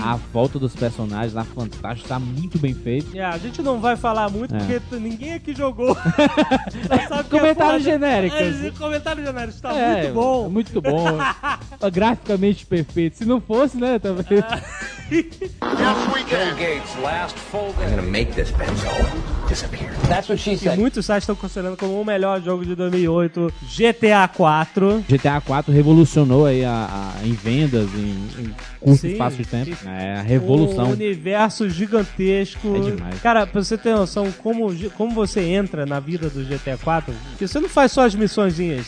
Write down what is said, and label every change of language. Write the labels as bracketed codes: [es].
[pt] A volta dos personagens lá, fantástico, tá muito bem feito. A gente não vai falar muito porque ninguém aqui jogou. Comentário genérico. Comentário genérico, tá muito bom. Muito bom. Graficamente perfeito. Se não fosse, né? [en] Yes, we can. I'm gonna make this pencil disappear. That's what she said. [pt] E muitos sites estão considerando como o melhor jogo de 2008, GTA 4. GTA 4 revolucionou aí em vendas, em curto espaço de tempo. É a revolução. Um universo gigantesco. É demais. Cara, pra você ter noção, como você entra na vida do GTA 4, porque você não faz só as missõezinhas.